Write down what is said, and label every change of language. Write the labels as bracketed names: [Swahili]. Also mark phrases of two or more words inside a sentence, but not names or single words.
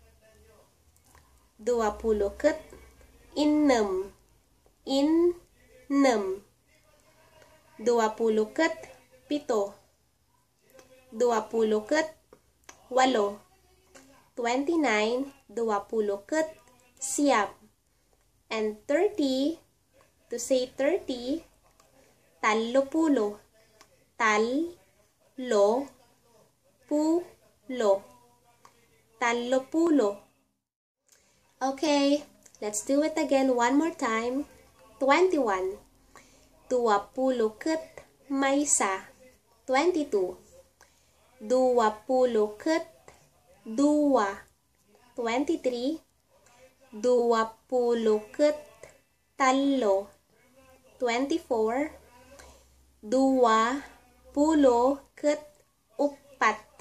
[Iloko] 20 ket 6. 20 ket 7. 20 ket 8. 29, 20 ket 9. [English] And 30, to say 30, 30. 30. Okay, let's do it again one more time. [Iloko] 21. 20 ket may isa. 22. 20 ket 2. 23. 20 ket 3. 24. 20 ket 4.